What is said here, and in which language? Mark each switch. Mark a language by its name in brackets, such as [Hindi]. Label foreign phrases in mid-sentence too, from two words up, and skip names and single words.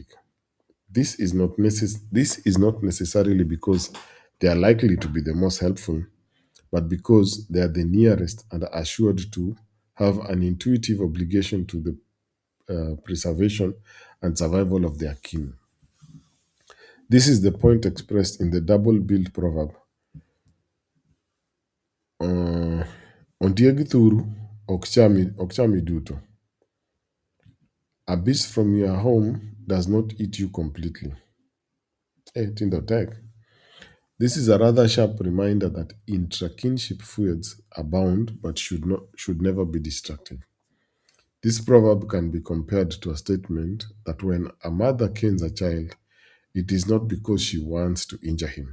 [English] This is not necessarily because they are likely to be the most helpful, but because they are the nearest and are assured to have an intuitive obligation to the preservation and survival of their kin. This is the point expressed in the double-billed proverb. [Luo (Kenya and Tanzania)] Ondiegi thuru okchami duto. [English] A beast from your home does not eat you completely. [Luo (Kenya and Tanzania)] Tindo tek. [English] This is a rather sharp reminder that intra-kinship feuds abound but should never be destructive. This proverb can be compared to a statement that when a mother canes a child, it is not because she wants to injure him.